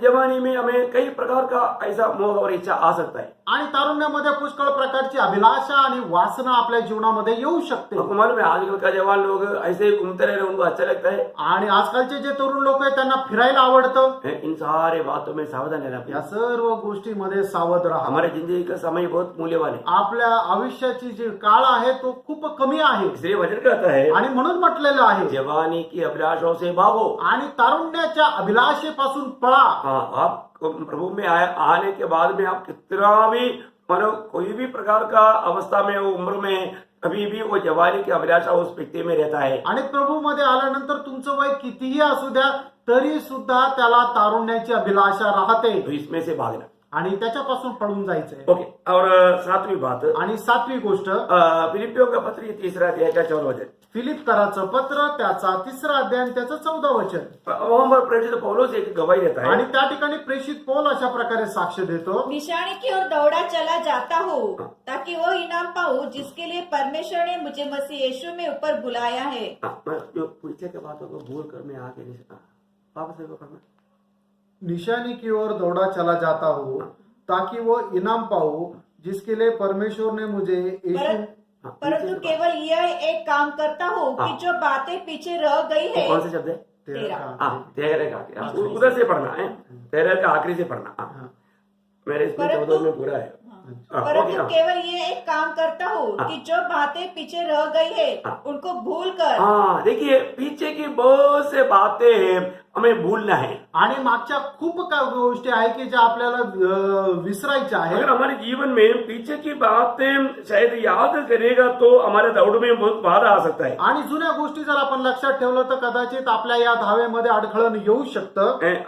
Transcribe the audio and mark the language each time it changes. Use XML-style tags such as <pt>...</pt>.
<hi>जवानी में हमें कई प्रकार का ऐसा मोह और इच्छा आ सकता है.</hi> <mr>आणि तारुण्यामध्ये पुष्कळ प्रकारची अभिलाषा आणि वासना आपल्या जीवनामध्ये येऊ शकते.</mr> <hi>आपको मालूम है आजकल का जवान लोग ऐसे ही घूमते रह रहे, उनको अच्छा लगता है.</hi> <mr>आणि आजकालचे जे तरुण लोक आहेत त्यांना फिरायला आवडतं.</mr> <hi>इन सारे बातों में सावधान रहना</hi> <mr>या</mr> <hi>पड़ेगा.</hi> <mr>सर्व गोष्टीमध्ये सावध राहा.</mr> <hi>हमारे जिंदगी का समय बहुत मूल्यवान है,</hi> <mr>आपल्या आयुष्याची जी काळ आहे तो खूप कमी आहे</mr> <hi>इसलिए वचन कहता है</hi> <mr>आणि म्हणून म्हटलेलं आहे</mr> <hi>जवानी की अभिलाषाओं से भागो.</hi> <mr>आणि तारुण्याच्या अभिलाषेपासून पळा.</mr> <hi>हाँ, आप प्रभु में आने के बाद में आप कितना भी मानो कोई भी प्रकार का अवस्था में वो उम्र में कभी भी वो जवानी की अभिलाषा उस व्यक्ति में रहता है.</hi> <mr>आणि प्रभू मध्ये आल्यानंतर तुमचं वय कितीही असू द्या तरी सुद्धा त्याला तारुण्याची अभिलाषा राहते</mr> <hi>तो इसमें से भागना.</hi> <mr>आणि त्याच्यापासून पळून जायचंय.</mr> <hi>ओके. और 7वीं बात,</hi> <mr>आणि 7वी गोष्ट</mr> <hi>फिलिपियों का पत्र 3 अध्याय का 14 वचन.</hi> <mr>फिलिप कराचं पत्र त्याचा 3 अध्याय आणि त्याचं 14 वचन.</mr> <hi>वहां पर प्रेरित पौलुस एक गवाही देता</hi> <mr>आणि</mr> <hi>है.</hi> <mr>त्या ठिकाणी प्रेषित पौल अशा प्रकारे साक्ष देतो.</mr> <hi>निशानी की ओर दौड़ा चला जाता हूँ ताकि वो इनाम पाऊँ जिसके लिए परमेश्वर ने मुझे मसीह यीशु में ऊपर बुलाया है. मैं जो पीछे के बातों को भूल कर मैं आगे नहीं सकता. वापस एक बार पढ़ना. निशानी की ओर दौड़ा चला जाता हूँ ताकि वो इनाम पाऊँ जिसके लिए परमेश्वर ने मुझे यीशु परंतु केवल यह एक काम करता हूँ कि जो बातें पीछे रह गई है. कौन से शब्द है? 13 हाँ, 13 का आखिरी. उधर से पढ़ना है, 13 का आखिरी से पढ़ना. हाँ. मेरे इसमें 14 में पूरा है. परंतु केवल ये एक काम करता हूँ कि जो बातें पीछे रह गई है उनको भूल कर. हाँ, देखिए पीछे की बहुत से बातें हमें भूलना है.</hi> <mr>आणि मागच्या खूप काही गोष्टी आहे की ज्या आपल्याला विसरायच्या</mr> <hi>अगर</hi> <mr>आहेत.</mr> <hi>हमारे जीवन में पीछे की बातें शायद याद करेगा तो हमारे दौड़ में बहुत बाधा आ सकता है.</hi> <mr>आणि जुन्या गोष्टी जर आपण लक्षात ठेवलं तर कदाचित आपल्या या धावेमध्ये अडखळण येऊ शकतं.</mr>